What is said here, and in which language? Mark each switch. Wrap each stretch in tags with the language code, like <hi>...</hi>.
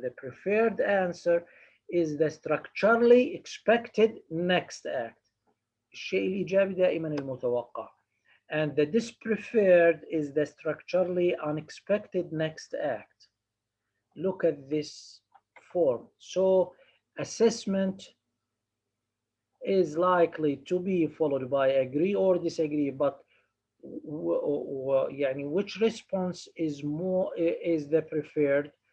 <en>The preferred answer is the structurally expected next act.</en> <ar>الشيء الإيجابي دائما المتوقع.</ar> <en>And the dispreferred is the structurally unexpected next act. Look at this form. So assessment is likely to be followed by agree or disagree, but</en> <ar>يعني</ar> <en>which response is more is the preferred?</en>